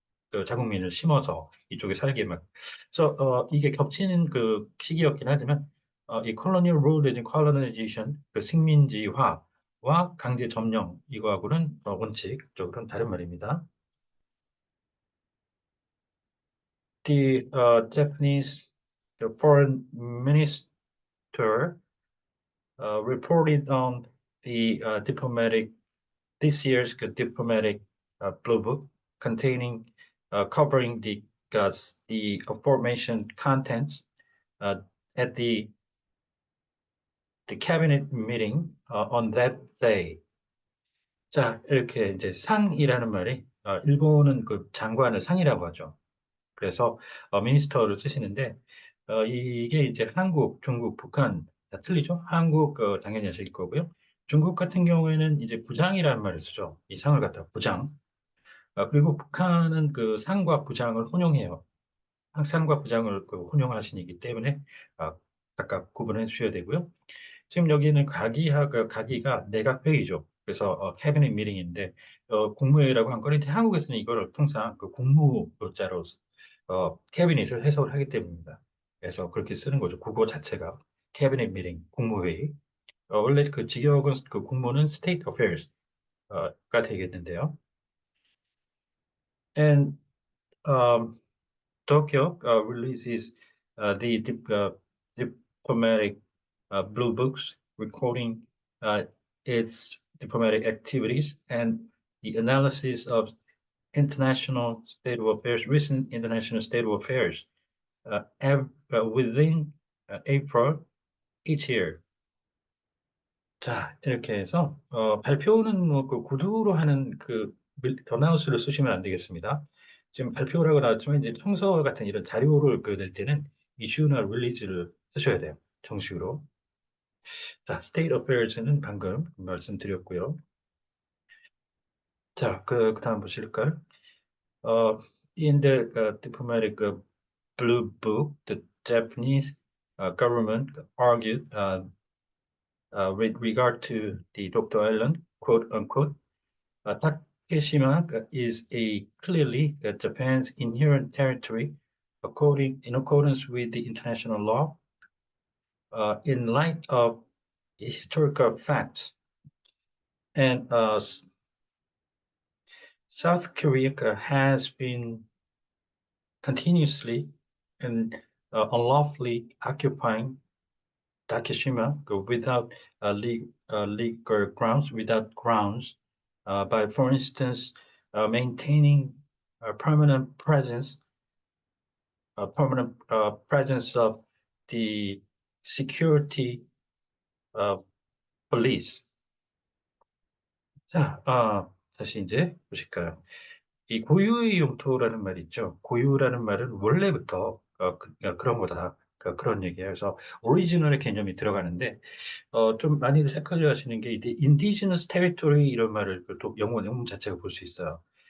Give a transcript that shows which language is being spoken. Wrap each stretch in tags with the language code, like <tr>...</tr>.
<ko>그 자국민을 심어서 이쪽에 살게 막. 그래서 이게 겹치는 그 시기였긴 하지만, 이</ko> <en>colonial rule and colonization,</en> <ko>그 식민지화와 강제 점령, 이거하고는 원칙적으로는 다른 말입니다.</ko> <en>Japanese the foreign minister reported on the diplomatic this year's diplomatic blue book containing covering the aforementioned contents uh, at the cabinet meeting on that day.</en> <ko>자, 이렇게 이제 상이라는 말이 일본은 그 장관을 상이라고 하죠. 그래서 미니스터를 쓰시는데 이게 이제 한국, 중국, 북한 다 틀리죠. 한국 당연히 하실 거고요. 중국 같은 경우에는 이제 부장이라는 말을 쓰죠. 이 상을 갖다 부장. 그리고 북한은 그 상과 부장을 혼용해요. 상과 부장을 그 혼용하시기 때문에 아, 각각 구분해 주셔야 되고요. 지금 여기는 가기가 내각회의죠. 그래서 캐비닛 미팅인데 국무회의라고 한 거는 이제 한국에서는 이거를 통상 그 국무자로 캐비닛을 해석을 하기 때문입니다. 그래서 그렇게 쓰는 거죠. 국어 자체가 캐비닛 미팅, 국무회의. 원래 그 직역은 그 국무는 state affairs가 되겠는데요.</ko> <en>And um, Tokyo releases the diplomatic blue books recording uh, its diplomatic activities and the analysis of international state of affairs, recent international state of affairs within April each year.</en> <ko>자, 이렇게 해서 발표는 뭐 그 구두로 하는 어나운스를 쓰시면 안 되겠습니다. 지금 발표라고 나왔지만 이제 청서 같은 이런 자료를 낼 때는 이슈나 릴리즈를 쓰셔야 돼요. 정식으로. 자, state affairs는 방금 말씀드렸고요. 자, 그다음 보실까요?</ko> <en>Uh, in the diplomatic blue book, the Japanese government argued with regard to the Dr. Island, quote unquote, Takeshima is a clearly Japan's inherent territory in accordance with the international law in light of historical facts. And South Korea has been continuously and unlawfully occupying Takeshima without legal grounds, without grounds, by, for instance, maintaining a permanent presence of the security uh, police.</en> <ko>자, 다시 이제 보실까요? 이 고유의 용토라는 말이 있죠. 고유라는 말은 원래부터 그런 거다. 그런 얘기예요. 그래서 오리지널의 개념이 들어가는데 좀 많이들 헷갈려 하시는 게 이제 indigenous territory 이런 말을 또 영문 자체가 볼 수 있어요.</ko>